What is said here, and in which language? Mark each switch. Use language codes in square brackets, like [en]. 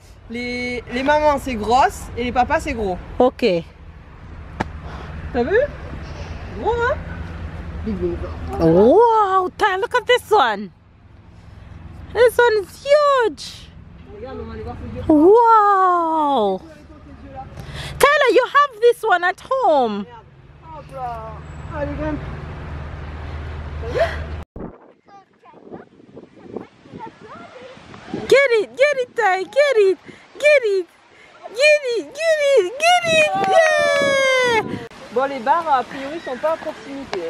[fr] Les mamans, c'est grosse et les papas, c'est gros. Ok. T'as vu? Gros, hein? [en] Wow, Ty, look at this one. This one is huge. [fr] Regarde, on va aller voir ses yeux. Wow. [en] Tyler, you have this one at home. [fr] Hop là. Allez, grimpe. [en] Get it, Ty, get it, get it, get it, get it, get it. Yeah. [fr] Bon, les bars, a priori, sont pas à proximité.